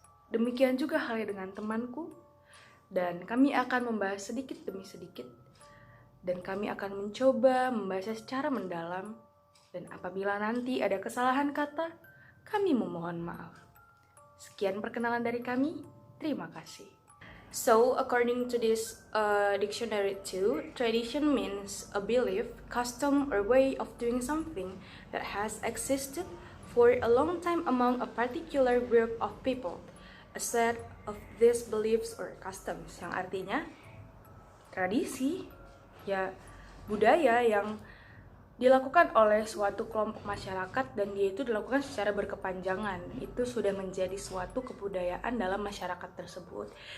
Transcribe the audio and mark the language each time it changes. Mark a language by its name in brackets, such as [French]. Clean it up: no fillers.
[Indonesian] Demikian juga halnya dengan temanku, dan kami akan membahas sedikit demi sedikit, dan kami akan mencoba membahasnya secara mendalam, dan apabila nanti ada kesalahan kata, kami memohon maaf. Sekian perkenalan dari kami, terima kasih. [English] So, according to this dictionary too, tradition means a belief, custom, or way of doing something that has existed for a long time among a particular group of people. A set of these beliefs or customs, [Indonesian] yang artinya tradisi, ya budaya yang dilakukan oleh suatu kelompok masyarakat, dan dia itu dilakukan secara berkepanjangan. Itu sudah menjadi suatu kebudayaan dalam masyarakat tersebut.